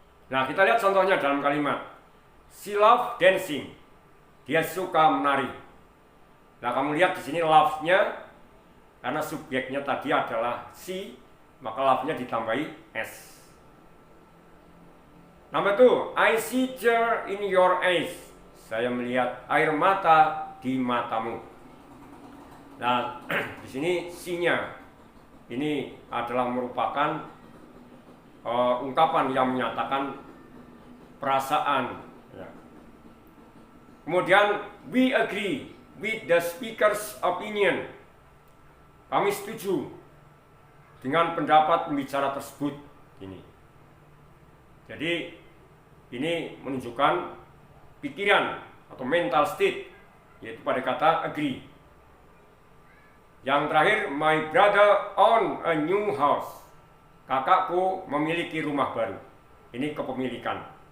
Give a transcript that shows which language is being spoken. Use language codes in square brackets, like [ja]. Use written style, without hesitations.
[id] Nah, kita lihat contohnya dalam kalimat. [en] She loves dancing. [id] Dia suka menari. Nah, kamu lihat di sini love-nya, karena subjeknya tadi adalah she, maka love-nya ditambahi s. Nomor 2, [en] I see tears in your eyes. [id] Saya melihat air mata di matamu. Nah, di sini see-nya ini adalah merupakan ungkapan yang menyatakan perasaan. Ya. [en] Kemudian we agree with the speaker's opinion. [id] Kami setuju dengan pendapat pembicara tersebut. Jadi ini menunjukkan pikiran atau mental state, yaitu pada kata agree. Yang terakhir, [en] my brother own a new house. [id] Kakakku memiliki rumah baru. Ini kepemilikan.